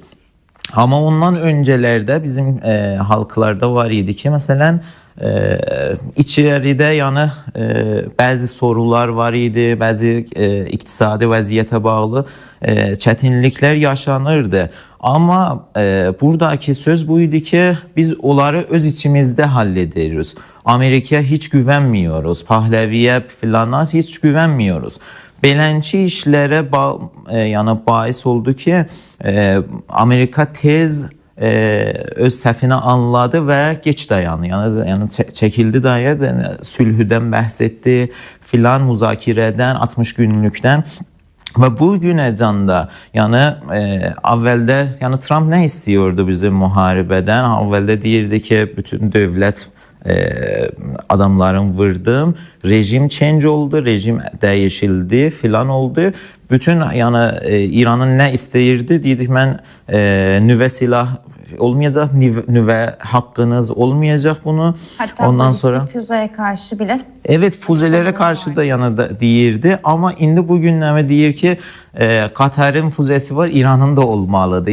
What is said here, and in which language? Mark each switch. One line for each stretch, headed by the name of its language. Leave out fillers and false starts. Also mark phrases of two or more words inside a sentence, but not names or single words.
Turkish: Ama ondan öncelerde bizim halklarda var idi ki mesela içeride yani bazı sorular var idi,
Azerbaijani: bazı iktisadi vəziyyətə bağlı çətinliklər yaşanırdı.
Turkish: Ama buradaki söz bu idi ki biz onları öz içimizde hallediyoruz. Amerika'ya hiç güvenmiyoruz, Pahlaviyə filana hiç güvenmiyoruz.
Azerbaijani: Beləncə işlərə yəni bais oldu ki Amerika tez öz səhvini anladı və geç dayandı. Yəni çəkildi dayandı, yəni, sülhüdən bəhs etdi, filan müzakirədən, 60 günlükdən. Və bu günəcən də yəni əvvəldə yəni Trump nə istiyordu bizim müharibədən? Əvvəldə deyirdi ki bütün dövlət adamların vurdım, rejim change oldu,
Turkish: rejim değişildi filan oldu. Bütün yani İran'ın ne isteyirdi? Dedik ben nüve silah olmayacak, nüve hakkınız olmayacak bunu. Hatta ondan sonra füzeye karşı bile. Evet, füzelere karşı da yani da
Azerbaijani: deyirdi ama indi bugünləmə deyir ki Katar'ın füzesi var, İran'ın da olmalıdır.